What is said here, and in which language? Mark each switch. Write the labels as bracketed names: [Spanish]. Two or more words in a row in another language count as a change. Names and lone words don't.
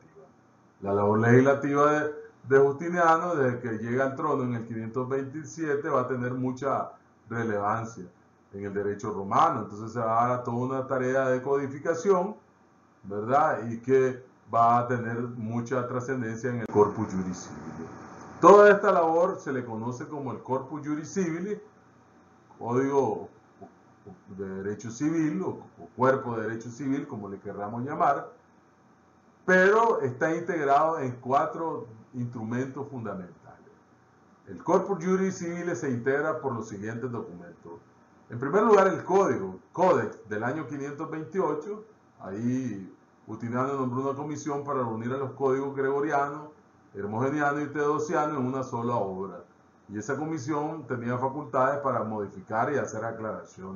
[Spanish] La labor legislativa de Justiniano, desde que llega al trono en el 527, va a tener mucha relevancia en el derecho romano. Entonces se va a dar toda una tarea de codificación, ¿verdad? Y que va a tener mucha trascendencia en el corpus juris civile. Toda esta labor se le conoce como el corpus juris civile, código de derecho civil o cuerpo de derecho civil, como le querramos llamar, pero está integrado en 4 instrumentos fundamentales. El corpus juris civile se integra por los siguientes documentos. En primer lugar, el Códex del año 528. Ahí Justiniano nombró una comisión para reunir a los códigos gregoriano, hermogeniano y teodosiano en una sola obra. Y esa comisión tenía facultades para modificar y hacer aclaraciones.